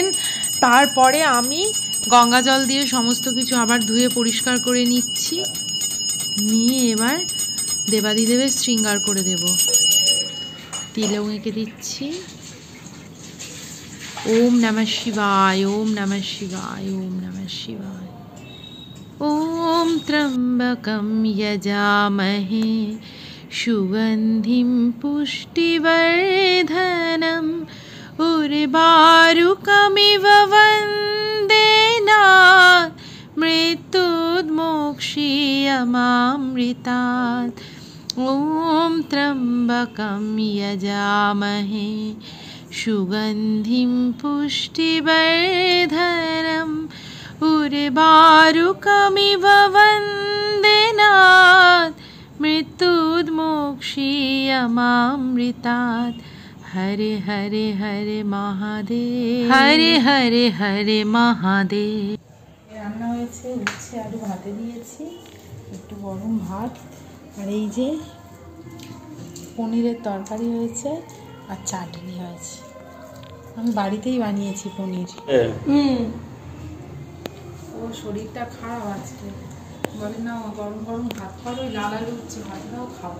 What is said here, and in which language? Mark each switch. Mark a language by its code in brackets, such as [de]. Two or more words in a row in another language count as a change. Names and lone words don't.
[bn] তারপরে আমি গঙ্গা জল দিয়ে সমস্ত কিছু আবার ধুয়ে পরিষ্কার করে নিচ্ছি, নিয়ে এবার দেবাদিদেবের শৃঙ্গার করে দেব। তিলেও এঁকে দিচ্ছি। [sa] ওম নমঃ শিবায়, ওম নমঃ শিবায়, ওম নমঃ শিবায়। ওম ত্র্যম্বকম যজামহে সুগন্ধিম পুষ্টিবর্ধনম উর্বারুকমিব বন্দেনাথ মৃত্যুর্মোক্ষীয়মামৃতাৎ। ওম ত্র্যম্বকম যজামহে সুগন্ধিম পুষ্টিবর্ধনম उर्वारुकमिव वन्देनात् मृत्युर्मोक्षीयमामृतात् हरे हरे हरे महादेव हरे हरे हरे महादेव। [bn] রান্না হয়েছে উচ্ছে আলু ভাতে দিয়েছি, একটু গরম ভাত, আর এই যে পনিরের তরকারি হয়েছে আর চাটনি হয়েছে। আমি বাড়িতেই বানিয়েছি পনির। ও শরীরটা খারাপ আজকে, বলে না গরম গরম ভাত খাবো, লাল আলু উচ্ছে ভাতটাও খাবো।